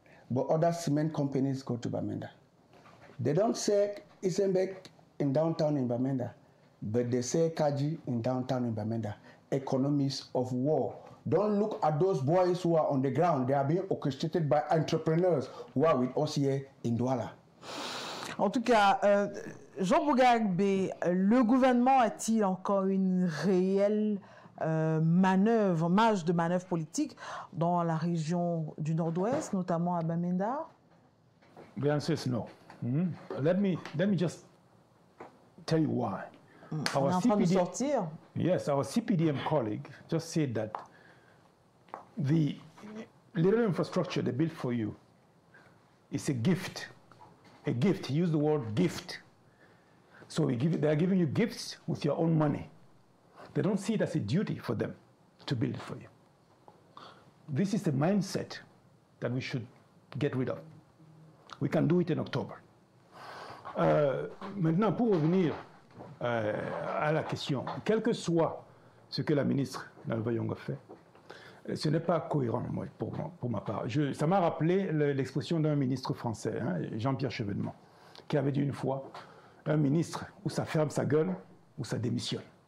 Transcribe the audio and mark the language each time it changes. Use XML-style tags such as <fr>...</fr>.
<en>But other cement companies go to Bamenda. They don't say Isenbek in downtown in Bamenda, but they say Kaji in downtown in Bamenda. Economies of war. Don't look at those boys who are on the ground. They are being orchestrated by entrepreneurs who are with us here in Douala.</en> <fr>En tout cas, Jean Bougarbe, le gouvernement a-t-il encore une réelle marge de manœuvre politique dans la région du Nord-Ouest, notamment à Bamenda?</fr> <en>The answer is no. Let me just tell you why.</en> <fr>On est en train de sortir.</fr> <en>Yes, our CPDM colleague just said that the little infrastructure they built for you is a gift. A gift. He used the word gift. So they are giving you gifts with your own money. They don't see it as a duty for them to build it for you. This is the mindset that we should get rid of. We can do it in October.</en> <fr>Maintenant, pour revenir à la question, quel que soit ce que la ministre Nalva Yonga fait, ce n'est pas cohérent pour ma part. Ça m'a rappelé l'expression d'un ministre français, Jean-Pierre Chevènement, qui avait dit une fois, un ministre, ou ça ferme sa gueule, ou ça démissionne.</fr>